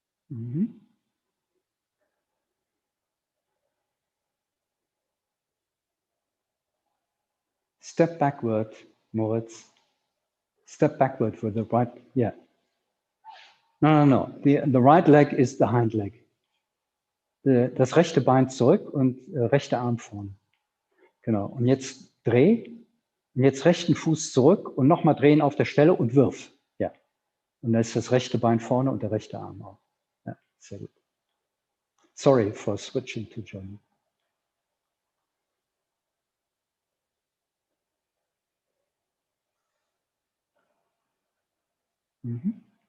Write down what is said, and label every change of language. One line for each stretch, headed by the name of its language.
English: Mm-hmm. Step backward, Moritz. Step backward with the right, yeah. No. The right leg is the hind leg.
German: Das rechte Bein zurück und rechter Arm vorne. Genau. Und jetzt dreh. Und jetzt rechten Fuß zurück und nochmal drehen auf der Stelle und wirf. Ja. Und dann ist das rechte Bein vorne und der rechte Arm auch. Ja, sehr gut.
English: Sorry for switching to German. Mhm.